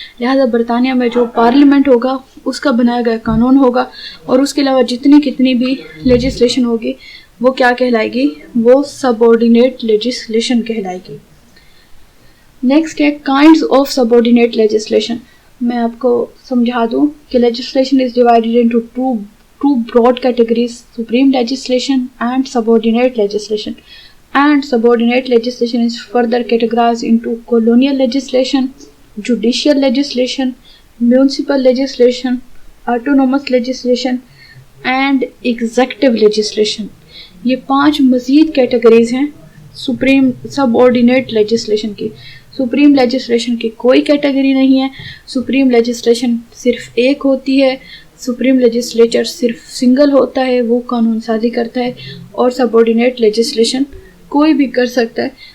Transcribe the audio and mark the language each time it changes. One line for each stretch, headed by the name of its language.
Urdu: لہذا برطانیہ میں جو پارلیمنٹ ہوگا اس کا بنایا گیا قانون ہوگا, اور اس کے علاوہ جتنی بھی لیجسلیشن ہوگی وہ کیا کہلائے گی, وہ سب آرڈینیٹ لیجسلیشن کہلائے گی.
English: Next ہے kinds of subordinate legislation.
Urdu: میں آپ کو سمجھا دوں کہ
English: Legislation is divided into two broad categories: supreme legislation and subordinate legislation. And subordinate legislation is further categorized into colonial legislation, judicial legislation, municipal legislation, autonomous legislation and executive legislation.
Urdu: یہ 5 مزید categories ہیں supreme سب ordinate legislation کی. Supreme legislation کی کوئی category نہیں ہے, supreme legislation صرف ایک ہوتی ہے, سپریم لیجسلیچر صرف سنگل ہوتا ہے, وہ قانون سازی کرتا ہے, اور سب آرڈینیٹ لیجسلیشن کوئی بھی کر سکتا ہے.